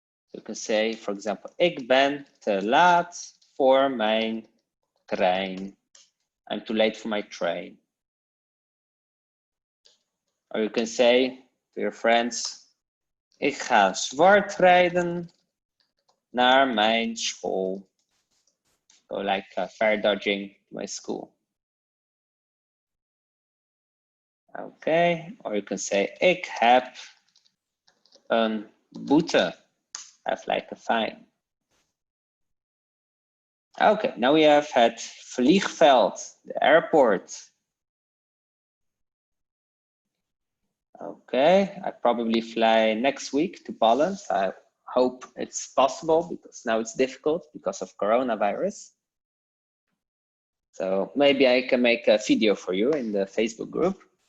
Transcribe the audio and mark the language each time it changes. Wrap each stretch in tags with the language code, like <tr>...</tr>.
<en>You can say, for example,</en> <nl>ik ben te laat voor mijn trein.</nl> <en>I'm too late for my train. Or you can say to your friends,</en> <nl>ik ga zwart rijden naar mijn school.</nl> <en>So like fare dodging to my school. Okay, or you can say,</en> <nl>ik heb een boete.</nl> <en>Have like a fine. Okay, now we have het vliegveld, the airport. Okay, I probably fly next week to Poland. I hope it's possible because now it's difficult because of coronavirus. So maybe I can make a video for you in the Facebook group.</en>